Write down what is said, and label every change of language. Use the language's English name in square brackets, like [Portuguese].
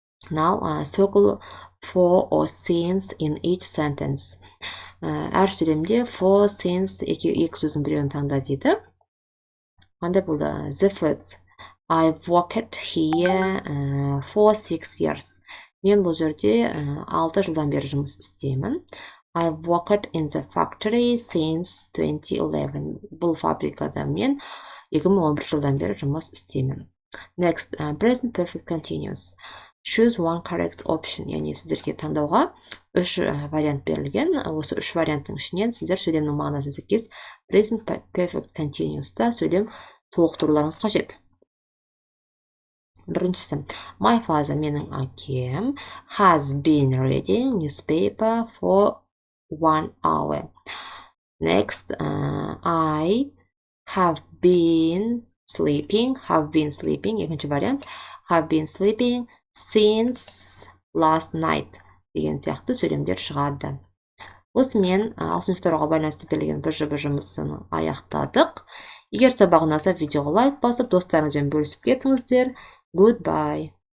[English] Now, circle for or since in each sentence. [Kazakh] Әр сөйлемде for, since екі сөздің біреуін таңда дейді. Қандай болды? [English] The first. I've worked here for 6 years. [Kazakh] Мен бұл жерде 6 жылдан бері жұмыс істеймін. [English] I've worked in the factory since 2011. [Kazakh] Бұл фабрикада мен 2011 жылдан бері жұмыс істеймін. [English] Next, present perfect continuous. Choose one correct option. [Kazakh] Яғни сіздерге таңдауға 3 вариант берілген. Осы 3 варианттың ішінен сіздер сөйлемнің мағынасына сәйкес present perfect continuous'та сөйлем толықтыруларыңыз қажет. Біріншісі, [English] my father, [Kazakh] менің әкем, [English] has been reading newspaper for 1 hour. Next, I have been sleeping. [Kazakh] Екінші вариант, [English] have been sleeping since last night [Kazakh] деген сияқты сөйлемдер шығады. Осымен ағылшын сөйлемдерге байланысты берілген БЖБ жұмысын аяқтадық. Егер сабақ ұнаса, видеоға лайк басып, достарыңызбен бөлісіп кетіңіздер. [English] Goodbye.